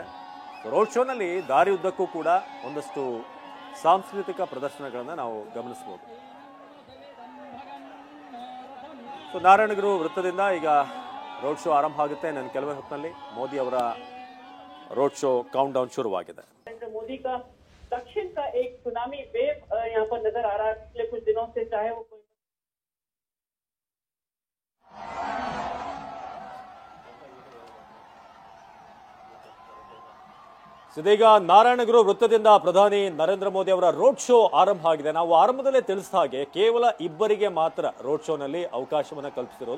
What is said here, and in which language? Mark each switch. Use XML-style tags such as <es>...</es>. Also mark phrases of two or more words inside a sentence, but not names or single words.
<kn>ರೋಡ್ ಶೋನಲ್ಲಿ ದಾರಿ ಉದ್ದಕ್ಕೂ ಕೂಡ ಒಂದಷ್ಟು ಸಾಂಸ್ಕೃತಿಕ ಪ್ರದರ್ಶನಗಳನ್ನು ನಾವು ಗಮನಿಸಬಹುದು. ಸೊ ನಾರಾಯಣಗುರು ವೃತ್ತದಿಂದ ಈಗ ರೋಡ್ ಶೋ ಆರಂಭ ಆಗುತ್ತೆ. ನನ್ನ ಕೆಲವೇ ಹೊತ್ತಿನಲ್ಲಿ ಮೋದಿ ಅವರ ರೋಡ್ ಶೋ ಕೌಂಟ್ ಡೌನ್ ಶುರುವಾಗಿದೆ.</kn> <hi>मोदी का दक्षिण का एक</hi> <en>tsunami wave</en> <hi>यहाँ पर नजर आ रहा है पिछले कुछ दिनों से, चाहे वो</hi> <kn>ಇದೀಗ ನಾರಾಯಣಗುರು ವೃತ್ತದಿಂದ ಪ್ರಧಾನಿ ನರೇಂದ್ರ ಮೋದಿ ಅವರ ರೋಡ್ ಶೋ ಆರಂಭ ಆಗಿದೆ. ನಾವು ಆರಂಭದಲ್ಲೇ ತಿಳಿಸಿದ ಹಾಗೆ ಕೇವಲ ಇಬ್ಬರಿಗೆ ಮಾತ್ರ ರೋಡ್ ಶೋನಲ್ಲಿ ಅವಕಾಶವನ್ನು ಕಲ್ಪಿಸಿರೋದು.</kn>